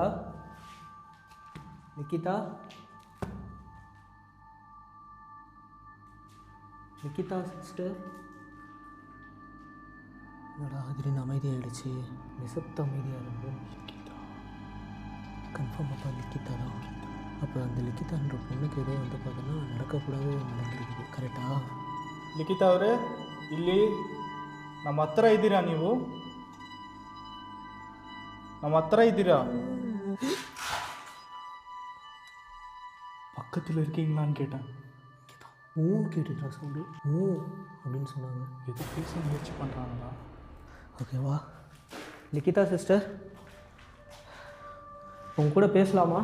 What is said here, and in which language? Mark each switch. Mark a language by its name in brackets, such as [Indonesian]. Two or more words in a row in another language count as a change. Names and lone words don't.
[Tamil] நிக்கிதா, நிக்கிதா சிஸ்டர். என்னடா திடீர்னு அமைதியாகிடுச்சு, நிசப்த அமைதியாக இருந்து. கன்ஃபார்ம் அப்பா லிக்கிதா தான். அப்போ அந்த லிக்கிதான்ற பொண்ணுக்கு ஏதோ வந்து பார்த்தோன்னா நடக்கக்கூடாது நடந்துருக்குது. கரெக்டாக? [Kannada] ಲಿಖಿತಾ ಅವರೇ, ಇಲ್ಲಿ ನಮ್ಮ ಹತ್ರ ಇದ್ದೀರಾ? ನೀವು ನಮ್ಮ ಹತ್ರ ಇದ್ದೀರಾ? [Tamil] பக்கத்தில் இருக்கீங்களான்னு கேட்டேன். ஊன்னு கேட்டுட்டா சவுண்டு. ஊ அப்படின்னு சொன்னாங்க. எது பேச முயற்சி பண்ணுறாங்களா? ஓகேவா லிக்கிதா சிஸ்டர், உங்க கூட பேசலாமா?